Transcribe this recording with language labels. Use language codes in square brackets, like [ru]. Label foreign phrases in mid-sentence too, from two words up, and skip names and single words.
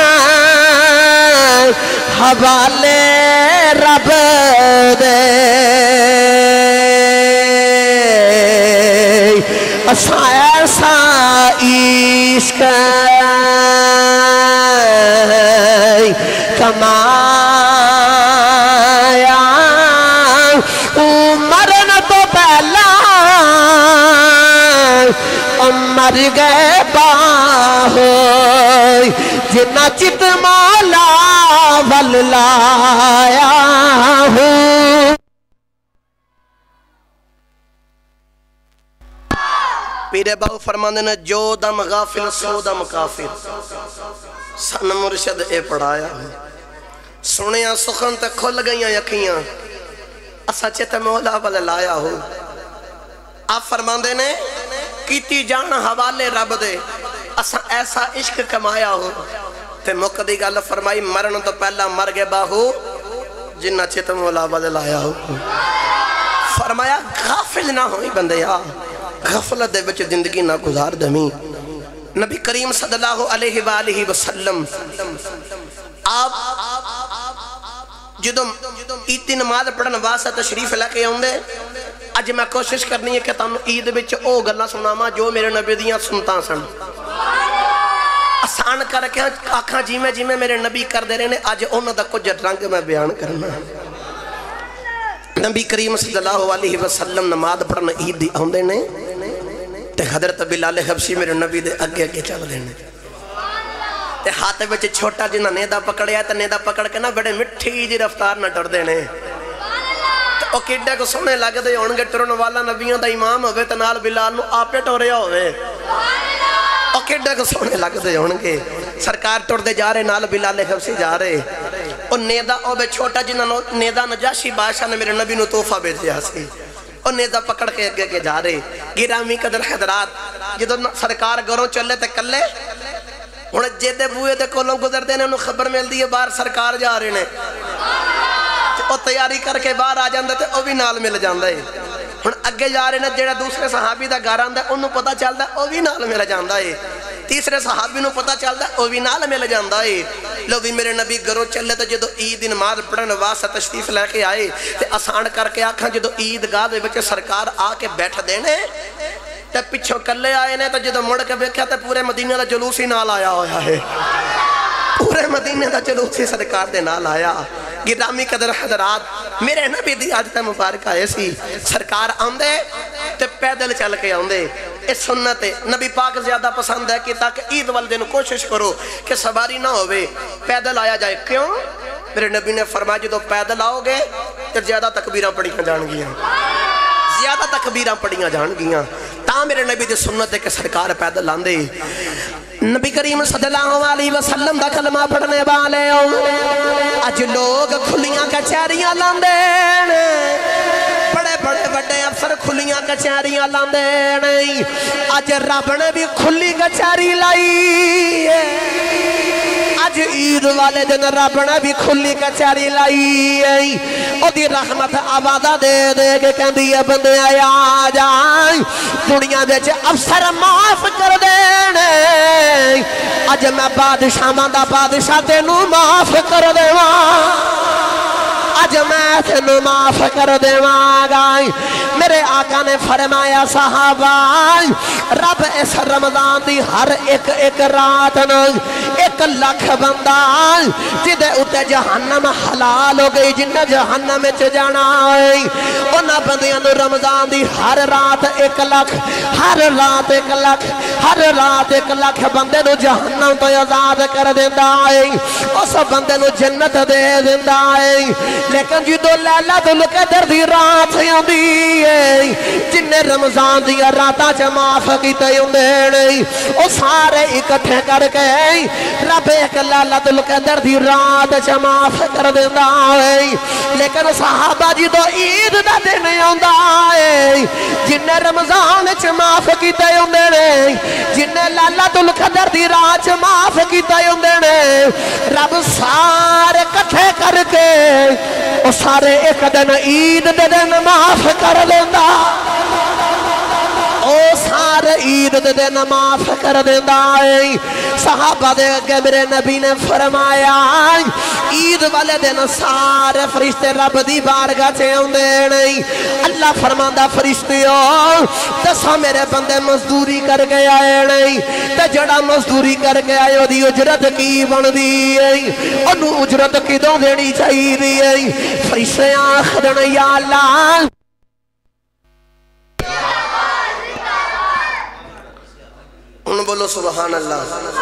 [pa] حوالے رب دے اسا ایسا عشق کمایا مرن تو پہلا مر گئے باہو جنا چت مولا ول لایا ہوں پیرے باو فرماندے نے جو دم غافل سو دم کافر سن مرشد اے پڑھایا سنیا سخن تے کھل گئیاں یقیاں اسا چت مولا ول لایا ہوں آپ فرماندے نے کیتی جان حوالے رب دے اسا ایسا عشق کمایا ہو تے مقدی گل فرمائی مرن تو پہلا مر گئے باہو جنہ چت مولا ول لایا ہو فرمایا غافل نہ ہوئی بندیا غفلت دے بچ زندگی نہ گزار دمی نبی کریم [ar] صلی اللہ علیہ وآلہ وسلم [pa] آپ جدو عید نماز پڑھن واسطے تشریف لے کے آؤندے اج میں کوشش کرنی ہے کہ تانوں عید وچ او گلاں سناواں جو میرے نبی دیاں سنتاں سن آسان کر کے آکھاں جیویں میرے نبی کر دے رہے نے اج انہاں دا کچھ رنگ میں بیان کرنا نبی کریم [ar] صلی اللہ علیہ وسلم [pa] نماز پڑھن عید دی آوندے نے تے حضرت بلال حبشی میرے نبی دے اگے اگے چل رہے نے تے ہاتھ وچ چھوٹا جنہ نیدا پکڑیا تے نیدا پکڑ کے نا بڑے مٹھی جی رفتار نہ ٹردے نے تے او کڈے کو سونے لگ دے ہونگے ٹرن والا نبیوں دا امام ہوئے تے نال بلال نو آپے ٹوریا ہوئے او کڈے کو سونے لگ دے ہونگے سرکار ٹر دے جا رہے نال بلال حبشی جا رہے او نیدا او بے چھوٹا جنہ نیدا نجاشی بادشاہ نے میرے نبی نو تحفہ بھیجیا سی اور نیزہ پکڑ کے اگے کے جا رہے گرامی قدر حضرات جدو سرکار گھروں چلے تے کلے ہن جیدے بوئے دے کولوں گزر دے نے انہوں خبر مل دی ہے باہر سرکار جا رہے نے او تیاری کر کے باہر آ جاندے تے او بھی نال مل جاندے ہن اگے جا رہے نے جیڑا دوسرے صحابی دا گھر آندا ہے انہوں پتہ چلدا ہے او بھی نال مل جاندا ہے تیسرے صحابی نو پتہ چلدا ہے او بھی نال مل جاندا ہے لو بھی میرے نبی گھروں چلے تے جدو عید نماز پڑھن واسطے تشریف لے کے آئے تے آسان کر کے آکھاں جدو عید گاہ دے وچ سرکار آ کے بیٹھ دینے تے پچھوں کلے آئے نے تے جدو مڑ کے ویکھیا تے پورے مدینے دا جلوس ہی نال آیا ہویا ہے پورے مدینے دا جلوس ہی سرکار دے نال آیا گرامی قدر حضرات میرے نبی دی عادت مبارکہ ایسی سرکار آندے تے پیدل چل کے آندے اس سنت نبی پاک زیادہ پسند ہے کہ تاکہ عید والدے نو کوشش کرو کہ سواری نہ ہوئے پیدل آیا جائے کیوں میرے نبی نے فرمایا جدو پیدل آؤ گے تو زیادہ تکبیراں پڑھیاں جان گیاں زیادہ تکبیراں پڑھیاں جان گیاں تا میرے نبی دی سنت ہے کہ سرکار پیدل آندے نبی کریم [ar] صلی اللہ علیہ وسلم [pa] دا کلمہ پڑھنے والے اج لوگ کھلیاں کچہریاں لاندے بڑے بڑے بڑے افسر کھلیاں کچہریاں لاندے نہیں اج رب نے بھی کھلی کچہری لائی اج عید والے دن رب نے بھی کھلی کچہری لائی او دی رحمت آوازہ دے دے کے کہندی ہے بندے آ جائیں دنیا وچ افسر معاف کر دینے اج میں بادشاہ دا بادشاہ تینوں معاف کر دیواں اج میں تینوں معاف کر دیواں گا میرے آقا نے فرمایا صحابہ رب اس رمضان دی ہر ایک رات نو 1 لاکھ بندہ جدے اتے جہنم حلال ہو گئی جنہ جہنم میں جانا ہے انہاں بندیاں نو رمضان دی ہر رات 1 لاکھ ہر رات 1 لاکھ ہر رات 1 لاکھ بندے نو جہنم تو آزاد کر دیندا ہے اس بندے نو جنت دے دیندا ہے لیکن جدو لیلۃ القدر دی رات آندی ہے جن رمضان دی راتاں چ معاف کیتے ہوندے نے او سارے اکٹھے کر کے رب ایک لیلۃ القدر دی رات چ معاف کر دیندا ہے لیکن صحابہ جدو عید دا دن آندا ہے جن رمضان چ معاف کیتے ہوندے نے جن لیلۃ القدر دی رات چ معاف کیتے ہوندے نے رب سارے اکٹھے کر کے او سارے ایک دن عید دے دن معاف کر لیندا او سارے عید دے دن معاف کر دیندا ہے صحابہ دے اگے میرے نبی نے فرمایا عید والے دن سارے فرشتے رب دی بارگاہ چ اوندے نہیں اللہ فرماندا فرشتیو دسو میرے بندے مزدوری کر کے آئے نہیں تے جڑا مزدوری کر کے آئے او دی اجرت کی بندی ہے اونوں اجرت کدوں دینی چاہیے فرشتے آکھدن یا اللہ ہن بولو [ar] سبحان اللہ۔